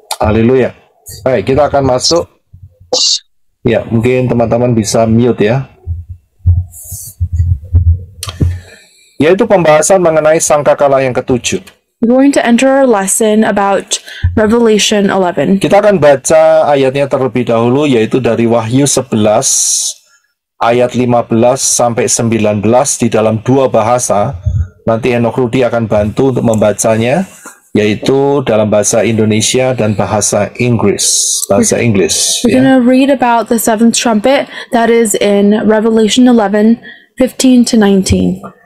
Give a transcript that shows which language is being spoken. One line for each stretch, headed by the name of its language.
Indonesian: Haleluya. Baik, kita akan masuk. Ya, mungkin teman-teman bisa mute ya. Yaitu pembahasan mengenai sangkakala yang ketujuh.
English: We're going to enter our lesson about Revelation 11.
Indonesian: Kita akan baca ayatnya terlebih dahulu, yaitu dari Wahyu 11 ayat 15 sampai 19 di dalam 2 bahasa. Nanti Enoch Rudi akan bantu untuk membacanya, yaitu dalam bahasa Indonesia dan bahasa Inggris. Bahasa Inggris.
English: We're going to read about the 7th trumpet that is in Revelation 11, 15 to 19.